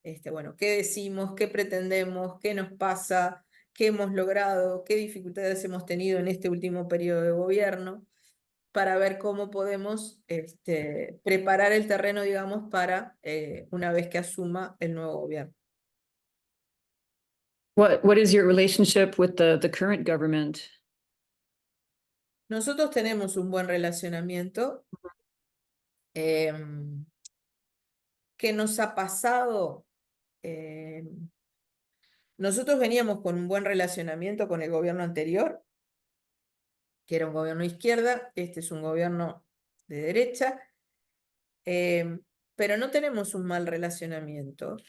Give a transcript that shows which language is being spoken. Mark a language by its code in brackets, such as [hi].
[es] bueno, qué decimos, qué pretendemos, qué nos pasa, qué hemos logrado, qué dificultades hemos tenido en este último periodo de gobierno, para ver cómo podemos preparar el terreno, digamos, para una vez que asuma el nuevo gobierno. [en] What is your relationship with the current government? [es] Nosotros tenemos un buen relacionamiento. ¿Qué nos ha pasado? Nosotros veníamos con un buen relacionamiento con el gobierno anterior, que era un gobierno de izquierda, este es un gobierno de derecha, pero no tenemos un mal relacionamiento.